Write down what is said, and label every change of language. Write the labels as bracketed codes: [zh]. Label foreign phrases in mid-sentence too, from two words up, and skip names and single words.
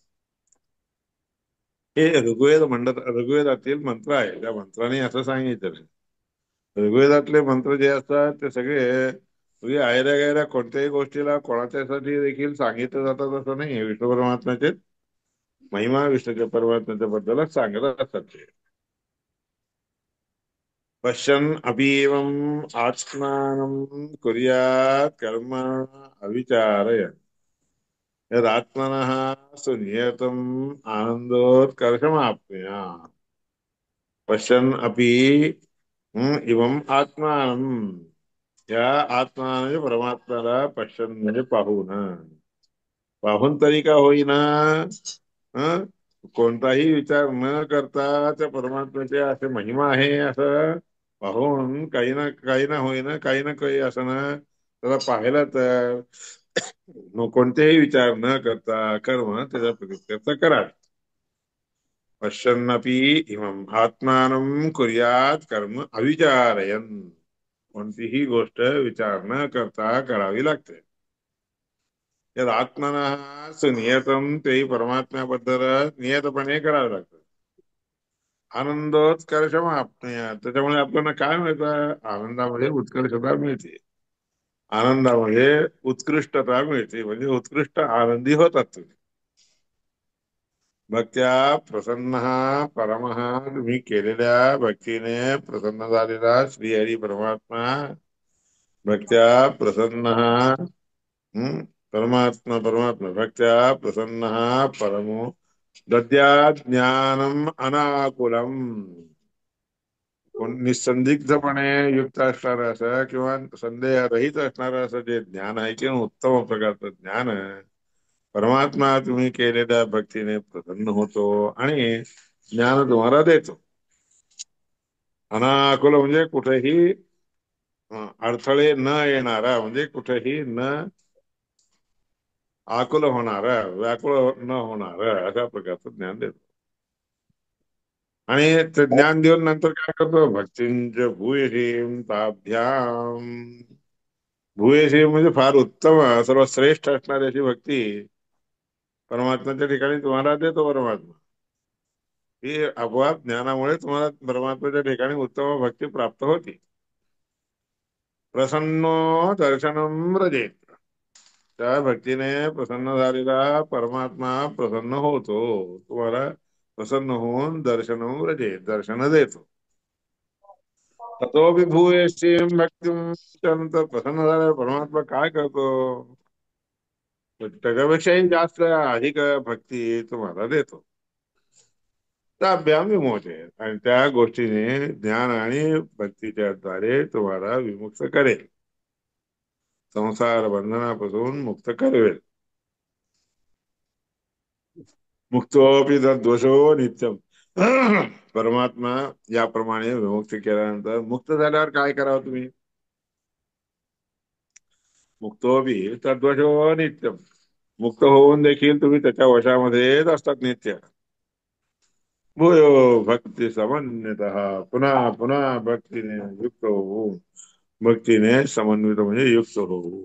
[mr] हे ऋग्वेद म्हणत ऋग्वेदातील मंत्र आहे त्या मंत्राने असं सांगितलं ऋग्वेदातले मंत्र जे असतात ते सगळे म्हणजे आयऱ्या गायऱ्या कोणत्याही गोष्टीला कोणाच्यासाठी देखील सांगितलं जातात असं नाही विष्णू परमात्म्याचे महिमा विष्णूच्या परमात्म्याच्या बद्दलच सांगत असतात ते [sa] पश्यन् अपि एवम् आत्मानं कुर्यात् कर्म अविचारयन् यदात्मनः सुनियतम् आनन्दोत्कर्षमाप्नुयात् पश्यन् अपि इवम् आत्मानं [mr] या आत्मा म्हणजे परमात्म्याला पश्यन् म्हणजे पाहून पाहून तरी का होईना हं कोणताही विचार न करता त्या परमात्म्याचे असे महिमा आहे असं पाहून काही ना होईना काही ना काही असं ना त्याला पाहायला तर मग कोणतेही विचार न करता कर्म त्याच्या प्रकृतीचा करा [sa] पश्यन्नपि इमं आत्मानं कुर्यात कर्म अविचारयन् कोणतीही [mr] गोष्ट विचार न करता करावी लागते यात [sa] आत्मनः नियतम [mr] तेही परमात्म्याबद्दल नियतपणे करावं लागतं [sa] आनंदोत्कर्षम आपणया [mr] त्याच्यामुळे आपल्याला काय मिळतं आनंदामध्ये उत्कर्षता मिळते आनंदामध्ये उत्कृष्टता मिळते म्हणजे उत्कृष्ट आनंदी होतात तुम्ही [sa] भक्त्या प्रसन्न परमः [mr] तुम्ही केलेल्या भक्तीने प्रसन्न झालेला श्रीहरी परमात्मा [sa] भक्त्या प्रसन्न परमात्मा परमात्मा भक्त्या प्रसन्न परमो दद्यात् ज्ञानम अनाकुलम [mr] निसंदिग्धपणे युक्त असणारं असं किंवा संदेह रहित असणारं असं जे ज्ञान आहे किंवा उत्तम प्रकारचं ज्ञान परमात्मा तुम्ही केलेल्या भक्तीने प्रसन्न होतो आणि ज्ञान तुम्हाला देतो अनाकुल म्हणजे कुठेही अडथळे न येणारा म्हणजे कुठेही न आकुल होणारा व्याकुळ न होणारा अशा प्रकारचं ज्ञान देतो आणि ते ज्ञान देऊन नंतर काय करतो [sa] भक्तींच भूयसीम ताभ्याम भूयसीम [mr] म्हणजे फार उत्तम सर्वश्रेष्ठ असणारी अशी भक्ती परमात्म्याच्या ठिकाणी तुम्हाला देतो परमात्मा ही आपोआप ज्ञानामुळे तुम्हाला परमात्म्याच्या ठिकाणी उत्तम भक्ती प्राप्त होती [sa] प्रसन्नो दर्शनम रजेत [mr] त्या भक्तीने प्रसन्न झालेला परमात्मा प्रसन्न होतो तुम्हाला प्रसन्न होऊन दर्शन रजेत दर्शन देतो [sa] ततोपि भूयसीम भक्ती [mr] त्यानंतर प्रसन्न झालेला परमात्मा काय करतो त्याच्यापेक्षाही जास्त अधिक भक्ती तुम्हाला देतो [sa] ताभ्याम विमोचय [mr] आणि त्या गोष्टीने ज्ञान आणि भक्तीच्या द्वारे तुम्हाला विमुक्त करेल संसार बंधनापासून मुक्त करेल [sa] मुक्तोपि दोषो नित्यम [mr] परमात्मा याप्रमाणे विमुक्ती केल्यानंतर मुक्त झाल्यावर काय करावं तुम्ही [sa] मुक्तोपि तद्वशो नित्यम [mr] मुक्त होऊन देखील तुम्ही त्याच्या वशामध्येच असतात [sa] नित्य भूयो भक्ती समन्वित [mr] पुन्हा पुन्हा भक्तीने युक्त होऊन भक्तीने समन्वित म्हणजे युक्त होऊ.